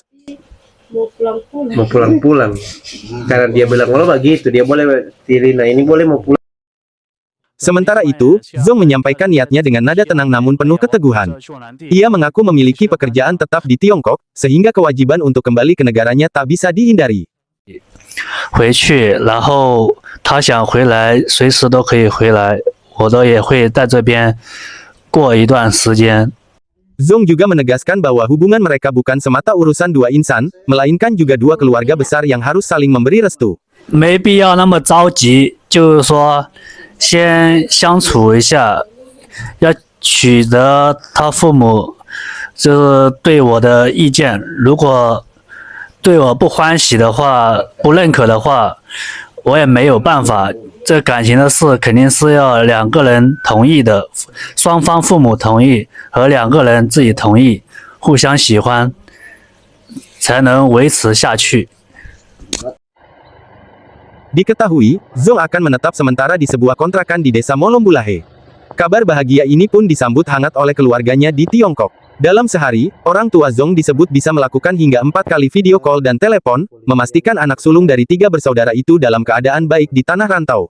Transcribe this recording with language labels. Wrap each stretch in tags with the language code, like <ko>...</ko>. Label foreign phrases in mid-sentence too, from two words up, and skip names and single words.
<id>Mau pulang-pulang karena dia bilang kalau begitu dia boleh Lina ini boleh mau pulang. Sementara itu, Zong menyampaikan niatnya dengan nada tenang namun penuh keteguhan. Ia mengaku memiliki pekerjaan tetap di Tiongkok, sehingga kewajiban untuk kembali ke negaranya tak bisa dihindari.</id> <zh>回去，然后他想回来，随时都可以回来，我都也会在这边过一段时间。</zh> <id>Zong juga menegaskan bahwa hubungan mereka bukan semata urusan dua insan, melainkan juga dua keluarga besar yang harus saling memberi restu.</id> <zh>没必要那么着急，就是说，先相处一下，要取得他父母就是对我的意见。如果对我不欢喜的话，不认可的话，我也没有办法。这感情的事肯定是要两个人同意的，双方父母同意和两个人自己同意，互相喜欢，才能维持下去。</zh> <id>Diketahui, Zong akan menetap sementara di sebuah kontrakan di desa Molombulahe. Kabar bahagia ini pun disambut hangat oleh keluarganya di Tiongkok. Dalam sehari, orang tua Zong disebut bisa melakukan hingga 4 kali</id> <en>video call</en> <id>dan telepon, memastikan anak sulung dari 3 bersaudara itu dalam keadaan baik di tanah rantau.</id>